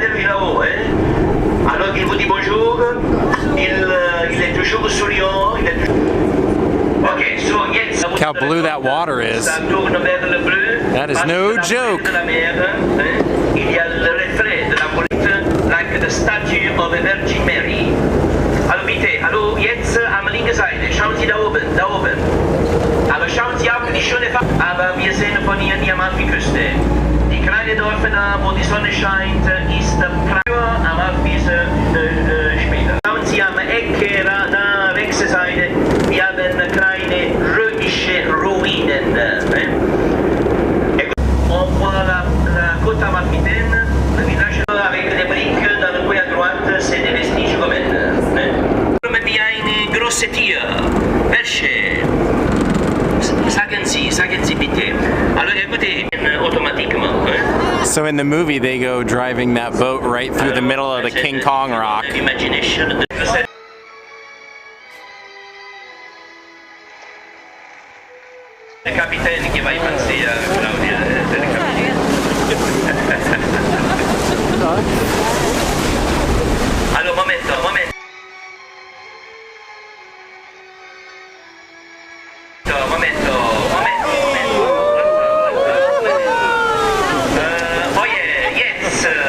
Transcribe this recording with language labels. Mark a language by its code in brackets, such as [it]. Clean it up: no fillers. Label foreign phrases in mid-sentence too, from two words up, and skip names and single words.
[en] Look how blue that water is. That is no joke. Like the statue of the Virgin Mary. [de] Hallo bitte, hallo, jetzt am linken Seite, schauen Sie da oben, da oben. Aber schauen Sie auch die schöne Farbe. Aber wir sehen von hier die Amalfiküste. Die kleine Dörfer da, wo die Sonne scheint, ist Amalfis später. Schauen Sie am Ecke, da rechte Seite, wir haben kleine römische Ruinen. [fr] On voit la côte amalfitaine, le village avec des briques, dans le coin à droite, c'est des vestiges romains. [de] Di eine große Tier, welche? Sagen Sie bitte. [fr] Alors écoutez, automatiquement. [en] So in the movie, they go driving that boat right through the middle of the King Kong rock. Imagination. [fr] Le capitaine qui va y passer à Claudia. [it] Allora, momento. [en] Oh yeah, yes.